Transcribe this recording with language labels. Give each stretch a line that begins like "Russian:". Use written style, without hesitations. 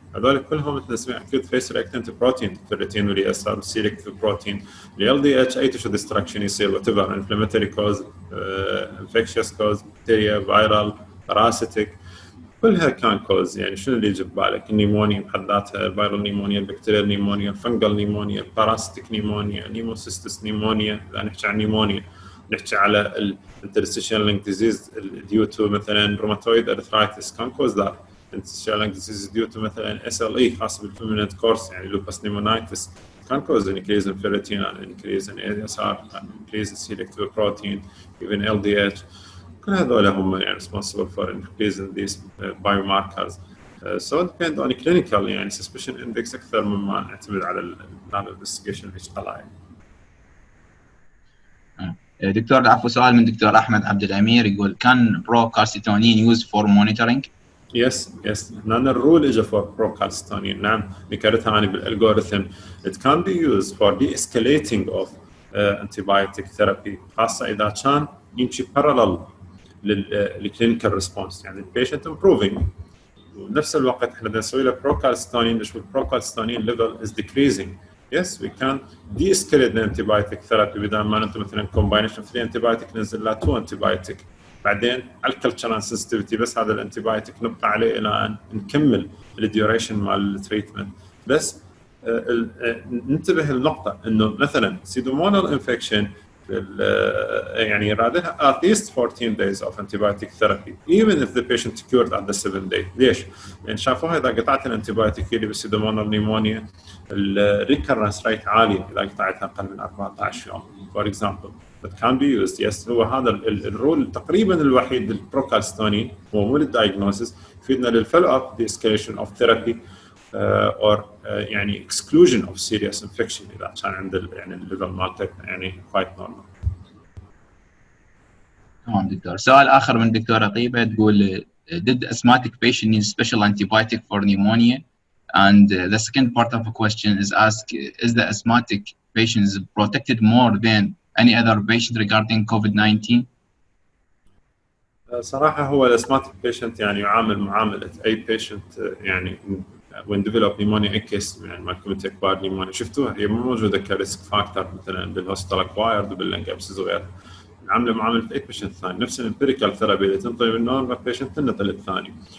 Arabic: هذول كلهم مثل نسميه
English: acute phase reactant protein ferritin
Arabic: واللي يصير
English: selective protein LDH أي tissue destruction يصير whatever inflammatory cause infectious cause bacteria viral parasitic
Arabic: كلها كان كوز. يعني شنو اللي يجي ببالك؟ النيمونيا بحد ذاتها، الفيرال نيمونيا، البكتيريال نيمونيا، الفنجل نيمونيا، الباراسيتيك نيمونيا، نيموسيستس نيمونيا. لا نحكي عن نيمونيا، نحكي على الانترستيشال لينك ديزيز ديو تو مثلا روماتويد ارثرايتس، كان كوز ذات.
English: interstitial lung disease due to مثلا SLE
Arabic: خاص بالفيمينينت كورس، يعني لوبس نيمونايتس، كان كوز
English: increase in ferritin, increase in ASR, increase in C-reactive protein, even LDH.
Arabic: كل هذول هم يعني
English: responsible for increase in these biomarkers. So it depends on clinical يعني suspicion index
Arabic: أكثر مما نعتمد على ال
English: investigation
Arabic: اللي اشتغلها. دكتور العفو، سؤال من دكتور أحمد عبد الأمير يقول
English: can procalcitonin used for monitoring؟ Yes.
Arabic: نحن الرول اجى for procalcitonin. نعم ذكرتها أنا بالالجوريثم.
English: It can be used for de-escalating of antibiotic therapy،
Arabic: خاصة إذا كان يمشي
English: parallel للكلينيكال response,
Arabic: يعني البيشنت
English: improving
Arabic: وبنفس الوقت احنا بدنا نسوي له procalcitonin، نشوف
English: procalcitonin level is decreasing. Yes, we can de-escalate the antibiotic therapy
Arabic: بدل ما انت مثلا
English: combination of 3 antibiotic
Arabic: ننزل له 2 antibiotic، بعدين على الكلتشرال سنسيتيفيتي بس هذا الانتيبايوتيك نبقى عليه الى ان نكمل الديوريشن مال التريتمنت. بس ننتبه للنقطه انه مثلا سيدومونال انفكشن يعني رادها
English: at least 14 days of antibiotic therapy even if the patient cured at the 7th day.
Arabic: ليش؟ لان شافوها اذا قطعت الانتيبايوتيك اللي بالسيدومونال نيمونيا الريكرنس ريت عاليه اذا قطعتها اقل من 14 يوم
English: for example. That can be used.
Arabic: Yes, هو هذا الرول تقريبا الوحيد للبروكالستونين، هو مو للدايجنوسيس، يفيدنا للفولو اب
English: the escalation of therapy or
Arabic: يعني
English: exclusion of serious infection
Arabic: اذا كان عند يعني الليفل مالته يعني
English: quite normal.
Arabic: تمام دكتور. سؤال آخر من دكتورة طيبة تقول
English: did asthmatic patient need special antibiotic for pneumonia? And the second part of the question is asked, is the asthmatic patient protected more than any other patient regarding COVID-19?
Arabic: صراحة هو الاسماتيك بيشنت يعني يعامل معاملة أي بيشنت يعني
English: when develop pneumonia in case
Arabic: يعني ما كنت
English: acquired pneumonia
Arabic: شفتوها هي مو موجودة كريسك فاكتور مثلا بالهوستال اكوايرد وباللنج ابسس وغيرها، نعامله معاملة أي بيشنت ثاني، نفس الامبيريكال ثيرابي اللي تنطي من نورمال بيشنت تنطي للثاني.